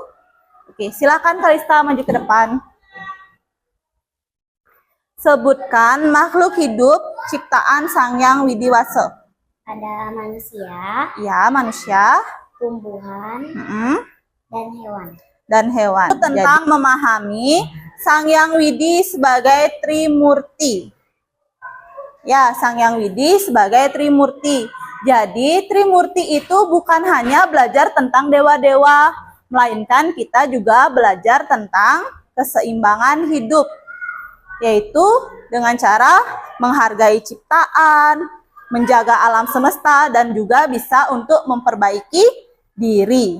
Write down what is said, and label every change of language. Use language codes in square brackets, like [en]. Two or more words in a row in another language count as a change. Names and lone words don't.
[id] Oke, silakan Kalista maju ke depan. Sebutkan makhluk hidup ciptaan Sang Hyang Widiwasa. Ada manusia, Ya, manusia, tumbuhan, dan hewan. dan hewan. Tentang memahami Sang Hyang Widi sebagai Trimurti. Ya, Sang Hyang Widi sebagai Trimurti. Jadi, Trimurti itu bukan hanya belajar tentang dewa-dewa, melainkan kita juga belajar tentang keseimbangan hidup, yaitu dengan cara menghargai ciptaan, menjaga alam semesta, dan juga bisa untuk memperbaiki diri.